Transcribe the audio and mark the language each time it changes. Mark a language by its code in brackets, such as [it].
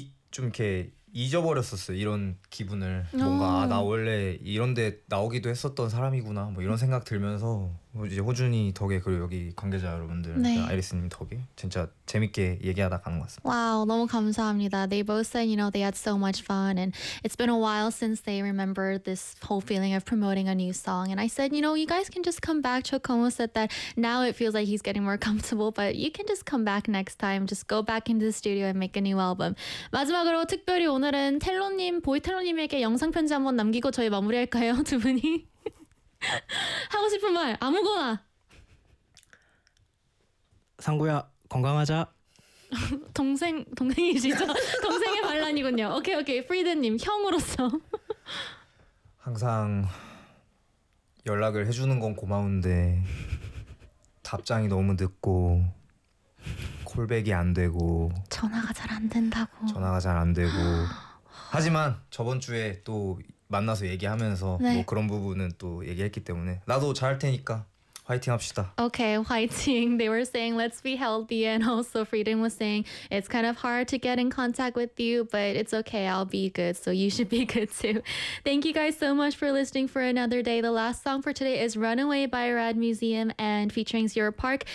[ko] 좀 이렇게 잊어버렸었어요. 이런 기분을 뭔가 나 원래 이런데 나오기도 했었던 사람이구나 뭐 이런 생각 들면서 이제 호준이 덕에 그리고 여기 관계자 여러분들 네. 아이리스님 덕에 진짜 재밌게 얘기하다 가는 것 같습니다. 와우, 너무 감사합니다. [en] They both said, you know, they had so much fun and it's been a while since they remember this whole feeling of promoting a new song. And I said, you know, you guys can just come back. Chocomo said that now it feels like he's getting more comfortable, but you can just come back next time. Just go back into the studio and make a new album. [ko] 마지막으로 특별히 오늘은 텔로님, 보이텔로님에게 영상 편지 한번 남기고 저희 마무리할까요, 두 분이? 하고 싶은 말 아무거나. 상구야 건강하자. 동생이시죠? 동생의 반란이군요. 오케이 오케이. 프리드님 형으로서 항상 연락을 해주는 건 고마운데 답장이 너무 늦고 콜백이 안 되고 전화가 잘 안 된다고. 전화가 잘 안 되고 하지만 저번 주에 또 만나서 얘기하면서 네. 뭐 그런 부분은 또 얘기했기 때문에 나도 잘할 테니까 화이팅 합시다. Okay, 화이팅. [en] They were saying let's be healthy and also Freedom was saying it's kind of hard to get in contact with you but it's okay, I'll be good so you should be good too. Thank you guys so much for listening for another day. The last song for today is Runaway by Rad Museum and featuring Sierra Park.